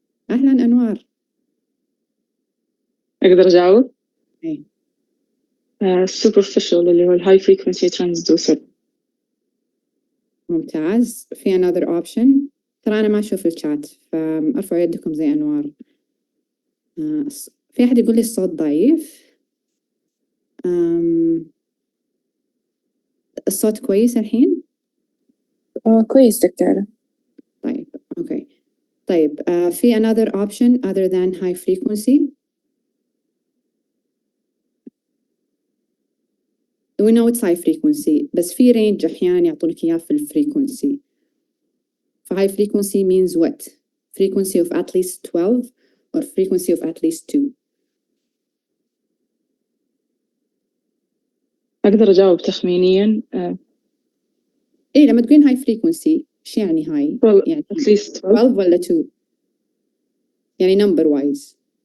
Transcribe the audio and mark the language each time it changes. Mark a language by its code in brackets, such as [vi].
[ar] أهلا أنوار. أقدر أجاوب؟ إيه. [en] superficial اللي هو high frequency transducer. [ar] ممتاز. [en] في another option. [ar] ترى أنا ما أشوف الشات فأرفعوا يدكم زي أنوار. في أحد يقول لي الصوت ضعيف. الصوت كويس الحين؟ كويس دكتورة. طيب أوكي. [en] طيب في another option other than high frequency. [ar] We know it's high frequency بس في range أحيانا يعطونك إياه في الفريكونسي. [en] High frequency means what? Frequency of at least 12 or frequency of at least 2. [ar] أقدر أجاوب تخمينيا. إيه لما تقولين high frequency شو يعني high؟ [en] well, [ar] يعني [en] at least [ar] 12 ولا 2؟ يعني number wise.